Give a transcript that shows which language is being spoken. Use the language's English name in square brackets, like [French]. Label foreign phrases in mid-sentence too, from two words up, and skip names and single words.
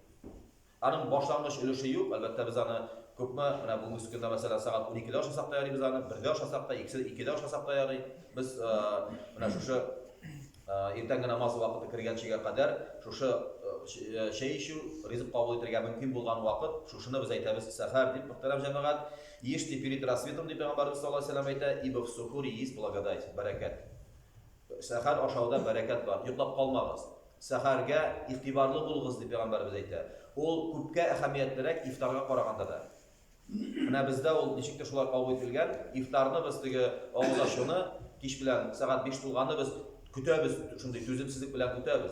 [Tatar] Аның башлангыч өлеше юк, әлбәттә без аны күпме, менә бүгенге көндә мәсәлән сагат 12дә ашасак та ярый, без аны 1дә ашасак та, 2дә ашасак та ярый. Без менә шушы иртәнге намаз вакыты кергәнчегә кадәр шушы чәй ичү, ризык кабул итәргә мөмкин булган вакыт, шушыны без әйтәбез сәхәр дип, мөхтәрәм җәмәгать. [Russian] Еште перед рассветом [Tatar] дип Пәйгамбәрбез [Arabic] саллаллаһу алейһи ва сәллям [Tatar] әйтә, [Russian] ибо в сухури есть благодать, [Tatar] бәрәкәт. Сәхәр ашауда бәрәкәт бар, йоклап калмагыз. Сәхәргә игътибарлы булыгыз дип Пәйгамбәрбез әйтә. Ул күпкә әһәмиятлерәк ифтарга караганда да. Менә бездә ул ничектер шулай кабул ителгән, ифтарны без теге авызашуны кич белән сәгать 5 тулганны без көтәбез, шундый түземсезлек белән көтәбез.